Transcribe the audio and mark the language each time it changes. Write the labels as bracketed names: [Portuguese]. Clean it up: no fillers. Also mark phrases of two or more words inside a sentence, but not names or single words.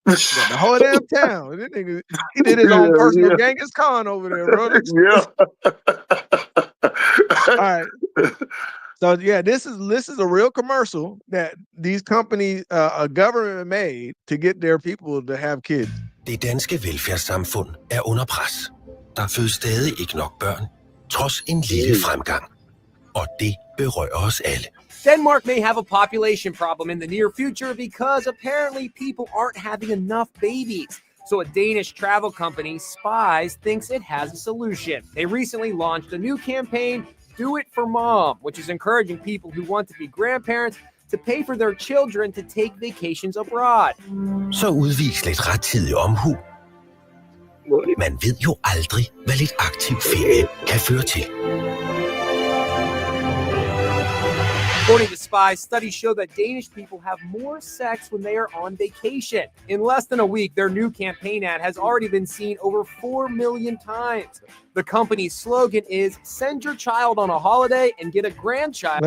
[English] Got the whole damn town. This nigga, he did his own personal Genghis Khan over there, bro. All right. So yeah, this is a real commercial that these companies, a government made to get their people to have kids. [Danish] Det danske velfærdssamfund er under pres. Der fødes stadig ikke nok børn, trods en lille fremgang. Og det berører os alle. [English] Denmark may have a population problem in the near future because apparently people aren't having enough babies. So a Danish travel company, Spies, thinks it has a solution. They recently launched a new campaign, Do It for Mom, which is encouraging people who want to be grandparents to pay for their children to take vacations abroad. [Danish] Så udvis lidt rettidig omhu. Man ved jo aldrig, hvad lidt aktiv ferie kan føre til. [English] According to Spies, studies show that Danish people have more sex when they are on vacation. In less than a week, their new campaign ad has already been seen over 4 million times. The company's slogan is "Send your child on a holiday and get a grandchild."